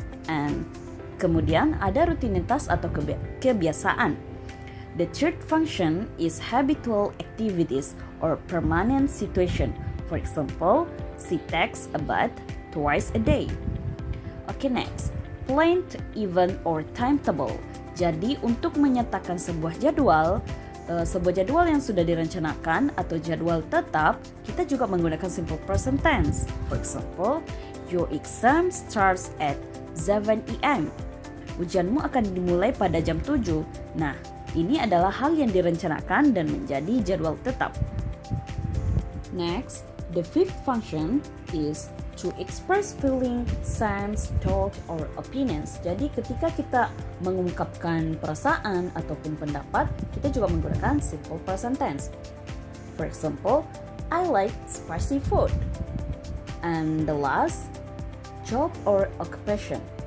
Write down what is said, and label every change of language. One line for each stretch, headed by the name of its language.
Indonesian: And kemudian ada rutinitas atau kebiasaan.
English: The third function is habitual activities or permanent situation. For example, she takes a bath twice a day. Okay, next, planned event or timetable.
Indonesian: Jadi untuk menyatakan sebuah jadwal yang sudah direncanakan atau jadwal tetap, kita juga menggunakan simple present tense.
English: For example, your exam starts at 7 a.m.
Indonesian: Ujianmu akan dimulai pada jam 7. Nah, ini adalah hal yang direncanakan dan menjadi jadwal tetap.
English: Next, the fifth function is to express feeling, sense, thought, or opinions.
Indonesian: Jadi ketika kita mengungkapkan perasaan ataupun pendapat, kita juga menggunakan simple present tense.
English: For example, I like spicy food. And the last, job or occupation.